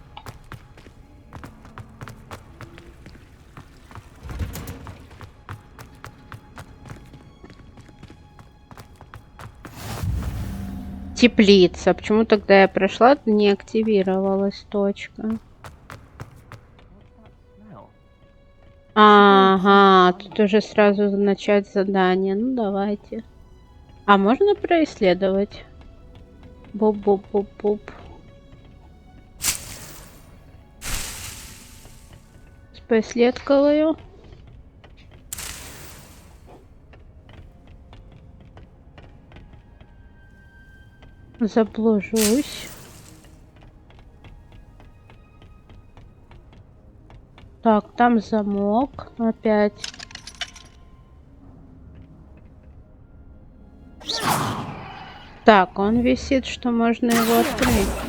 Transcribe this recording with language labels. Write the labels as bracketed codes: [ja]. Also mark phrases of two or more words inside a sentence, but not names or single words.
[ru] Теплица. Почему тогда я прошла, не активировалась точка? Ага, тут уже сразу начать задание. Ну, давайте. А можно происследовать? Буп-буп-буп-буп. Поисследую. Заблужусь. Так, там замок опять. Так, он висит, что можно его открыть.